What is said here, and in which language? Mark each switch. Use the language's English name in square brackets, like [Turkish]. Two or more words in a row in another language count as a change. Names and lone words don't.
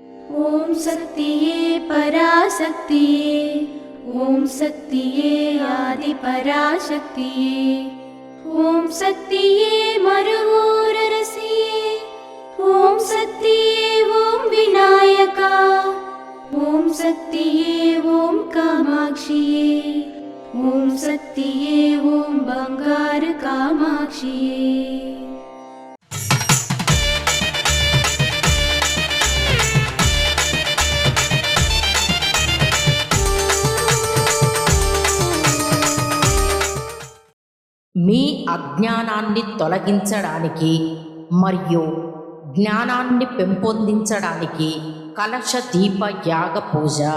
[Tamil] ஓம் சக்தியே பராசக்தியே, ஓம் சக்தியே ஆதி பராசக்தியே, ஓம் சக்தியே மருவூரரசியே, ஓம் சக்தியே ஓம் விநாயகா, ஓம் சக்தியே ஓம் காமாட்சியே, ஓம் சக்தியே ஓம் பங்கார காமாட்சியே। [Telugu] మీ అజ్ఞానాన్ని తొలగించడానికి మరియు జ్ఞానాన్ని పెంపొందించడానికి కలశ దీప యాగ పూజ.